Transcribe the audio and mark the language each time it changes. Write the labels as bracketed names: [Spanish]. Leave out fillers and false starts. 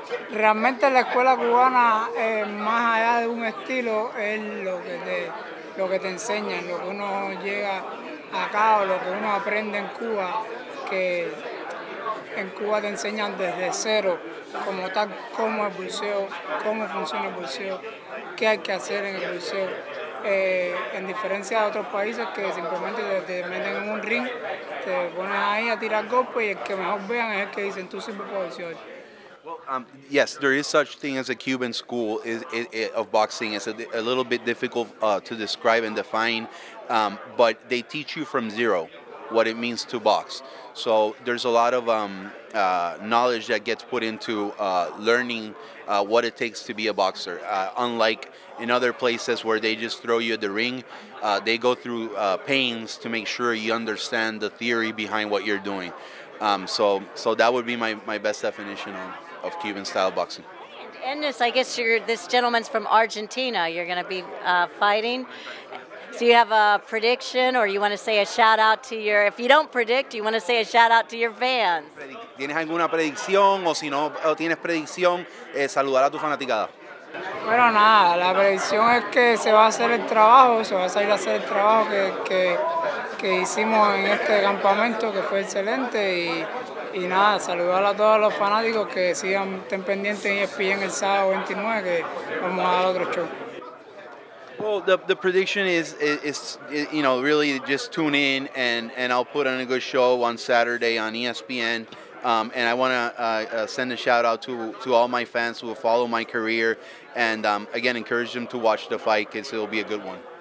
[Spanish] Realmente la escuela cubana, más allá de un estilo, es lo que te enseñan, lo que uno llega acá o lo que uno aprende en Cuba, que en Cuba te enseñan desde cero, como tal, cómo es el boxeo, cómo funciona el boxeo, qué hay que hacer en el boxeo. En diferencia de otros países que simplemente te meten en un ring, te pones ahí a tirar golpes y el que mejor vean es el que dicen tú sirves para boxear. [English] Well, yes, there is such thing as a Cuban school of boxing. It's a little bit difficult to describe and define, but they teach you from zero what it means to box. So there's a lot of knowledge that gets put into learning what it takes to be a boxer. Unlike in other places where they just throw you at the ring, they go through pains to make sure you understand the theory behind what you're doing. So that would be my best definition of Cuban style boxing. And this, I guess this gentleman's from Argentina. You're going to be fighting. So you have a prediction, or you want to say a shout out to your? If you don't predict, you want to say a shout out to your fans. [Spanish] ¿Tienes alguna predicción, o si no tienes predicción, saludar a tu fanaticada? Bueno, nada, la predicción es que se va a hacer el trabajo, se va a salir a hacer el trabajo que hicimos en este campamento, que fue excelente, y nada, saludar a todos los fanáticos que estén pendientes en ESPN el sábado 29, que vamos a dar otro show. [English] Well, the prediction is you know, really just tune in and I'll put on a good show on Saturday on ESPN. And I want to send a shout out to all my fans who will follow my career, and again encourage them to watch the fight because it'll be a good one.